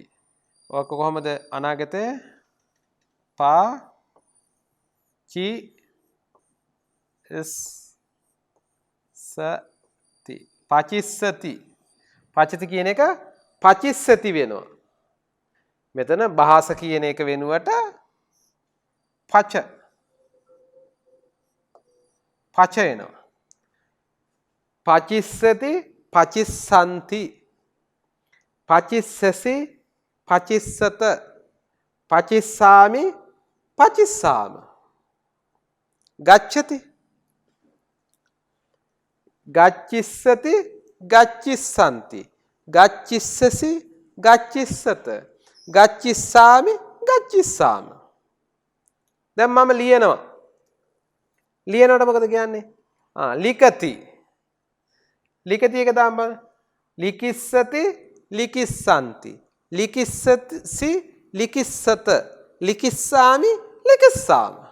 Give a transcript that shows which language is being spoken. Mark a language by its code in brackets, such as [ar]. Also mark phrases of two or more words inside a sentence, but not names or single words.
[si] ඔක කොහොමද අනාගතේ? [pi] පා චි සති පචිස්සති. [si] පචති කියන එක පචිස්සති වෙනවා. මෙතන භාෂ කියන එක වෙනුවට පච එනවා. [pi] පචිස්සති පචිස්සන්ති පචිස්සසි පචිස්සත පචිස්සාමි පචිස්සාම. ගච්ඡති ගච්ඡිස්සති ගච්ඡිස්සන්ති ගච්ඡිස්සසි ගච්ඡිස්සත ගච්ඡිස්සාමි ගච්ඡිස්සාම. [si] දැන් මම ලියනවා. ලියනකොට මොකද කියන්නේ? ලිකති. ලිකති එක දාන්න. [pi] ලිකිස්සති ලිකිස්සන්ති ලිකිස්සසි ලිකිස්සත ලිකිස්සාමි ලිකිස්සාම.